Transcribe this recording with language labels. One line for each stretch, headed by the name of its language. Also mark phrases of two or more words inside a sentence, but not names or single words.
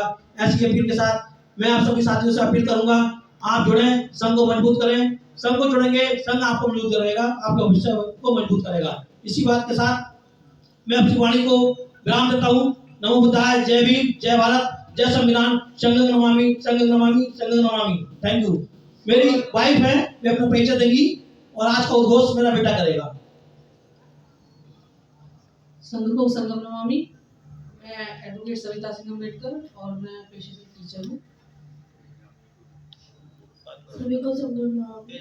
Hindi: ऐसी अपील के साथ मैं आप सभी साथियों से अपील करूंगा, आप जुड़ें, संघ को मजबूत करें। संघ को जुड़ेंगे, संघ आपको मजबूत करेगा, आपके भविष्य को मजबूत करेगा। इसी बात के साथ मैं अपनी वाणी को विराम देता हूँ।
Pali: नमो बुद्धाय,
Hindi: जय भीम, जय भारत, जय संविधान,
Pali: संघं नमामि, संघं नमामि, संघं नमामि।
English: thank you.
Hindi: मेरी वाइफ है, वे अपना परिचय देगी और आज का उद्घोष मेरा बेटा करेगा। संघ को
Pali: संगम नमामि।
Hindi: मैं एडवोकेट सविता सिंह अम्बेडकर और मैं पेशे से टीचर हूँ। सभी को
Pali: संगम नमामि।